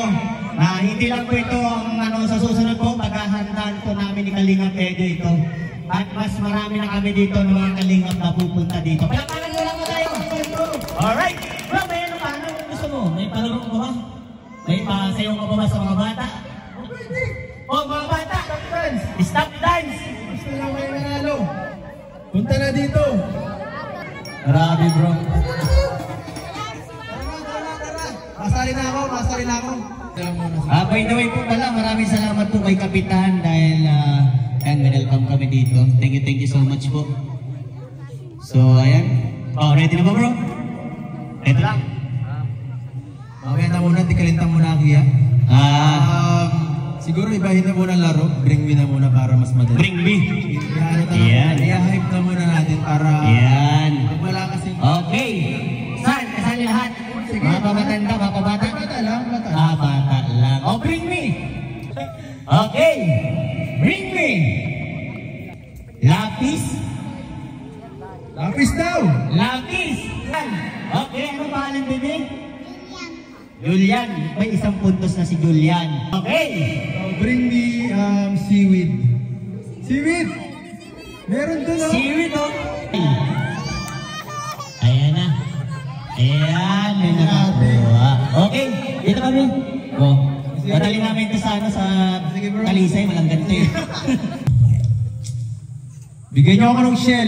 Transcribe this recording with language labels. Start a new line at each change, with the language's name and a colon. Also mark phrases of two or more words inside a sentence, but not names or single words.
Filipino: Hindi lang po ito ang sa susunod po, paghahandaan po namin ni Kalingap Edo ito. At mas marami na kami dito ng mga Kalingap na pupunta dito. Palakpakan nyo lang po tayo! Alright! Bro, may ano pa? Ano gusto mo? May palaro ka ba? May pasayaw ka ba sa mga bata? Oh, mga bata!
English: Stop dance! Stop dance!
Filipino: Gusto lang kayo nanalo. Punta na dito. Grabe bro. Masali na ako.
English: By the way
Filipino: po pala, maraming salamat po kay Kapitan dahil welcome kami dito.
English: Thank you so much po. So ayan.
Filipino: Oh, ready na ba bro? Ito lang. Mamaya na muna, tikalintang muna ako ya. Siguro ibahin na muna ang laro.
English: Bring me
Filipino: na muna para mas madali.
English: Bring me.
Filipino: Yan. I-hype na muna natin para... Yan. Wala kasing... Okay. Saan? Kasali lahat? Mga pamatanda, mga pabata? Bata lang. Bata lang.
English: Oh, bring me. Okay. Bring me.
Filipino: Lapis. Lapis daw. Lapis. Yan. Okay, ano pangalan bebe? Julian. May isang puntos na si Julian. Okay.
English: Bring me seaweed. Seaweed.
Filipino: Meron doon oh. Seaweed oh. Ayan na. Ayan. May nakakuha. Okay. Dito kami. Go. Dadali namin ito sa Talisay. Walang ganito eh. Bigyan niyo ako ng shell.